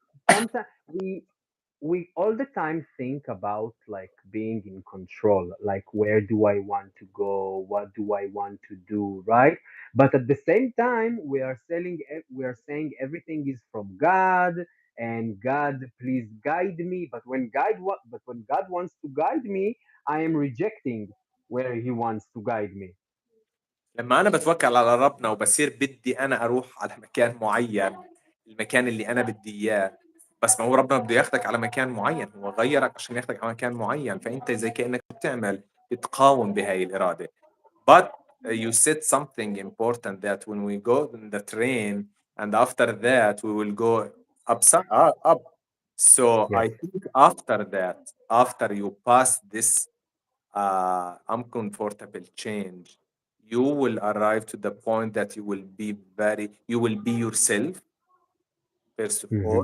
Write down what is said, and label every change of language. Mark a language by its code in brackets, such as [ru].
[en] Sometimes we all the time think about like being in control, like where do I want to go, what do I want to do, right? But at the same time we are saying everything is from God, and God, please guide me. But when God wants to guide me, I am rejecting where he wants to guide me. [ar] لما أنا بتوكل على ربنا وبصير بدي أنا أروح على مكان معين، المكان اللي أنا بدي إياه، بس ما هو ربنا بده ياخدك على مكان معين، هو غيرك عشان ياخدك على مكان معين، فأنت زي كأنك بتقاوم بهاي الإرادة. [en] But you said something important, that when we go in the train and after that we will go up. So Yes. I think after that, after you pass this uncomfortable change, you will arrive to the point that you will be yourself, first of all,